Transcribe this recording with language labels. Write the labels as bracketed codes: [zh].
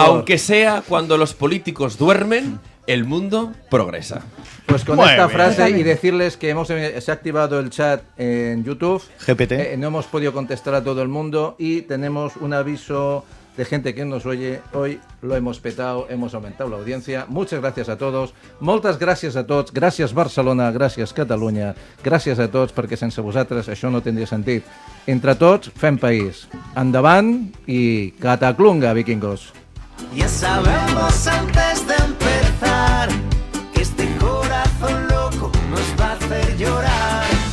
[es] Aunque sea cuando los políticos duermen, el mundo progresa. Pues con esta frase y decirles que se ha activado el chat en YouTube. GPT. No hemos podido contestar a todo el mundo y tenemos un aviso de gente que nos oye. Hoy lo hemos petado, hemos aumentado la audiencia. Muchas gracias a todos. [ca] Moltes gràcies a tots. Gràcies Barcelona, gràcies Catalunya. Gràcies a tots perquè sense vosaltres això no tindria sentit. Entre tots fem país. Endavant i cataclunga, vikingos. [es] Ya sabemos antes de empezar que este corazón loco nos va a hacer llorar.